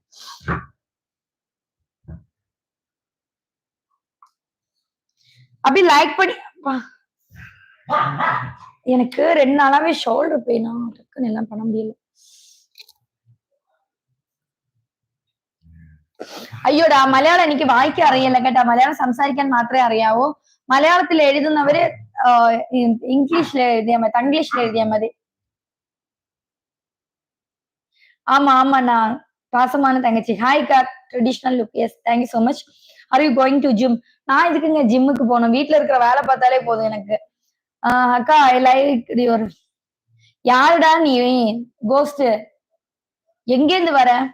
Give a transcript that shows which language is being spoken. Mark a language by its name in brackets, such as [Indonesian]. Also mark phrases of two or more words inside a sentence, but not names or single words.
[Tamil] அப்படி லைக் பண்ணி எனக்கு 2 நாளாவே [English] shoulder pain [Tamil] டக்குன்னு எல்லாம் பண்ண முடியல [Malayalam] അയ്യോടാ മലയാളം എനിക്ക് വായിക്കാൻ അറിയില്ല കേട്ടാ മലയാളം സംസാരിക്കാൻ മാത്രമേ അറിയാവൂ മലയാളത്തിൽ എഴുതുന്നവര് ഇംഗ്ലീഷിൽ എഴുതിയാൽ മതി തംഗ്ലീഷിൽ എഴുതിയാൽ മതി [Tamil] ஆமா ஆமாண்ணா பாசமான தங்கச்சி ஹாய் கா [English] traditional look yes thank you so much are you going to gym [Tamil] நான் இதுக்குங்க ஜிம்முக்கு போகணும் வீட்டுல இருக்கிற வேலை பார்த்தாலே போதும் எனக்கு அக்கா [English] I like your [Tamil] யாருடா நீ கோஸ்ட் எங்கேருந்து வர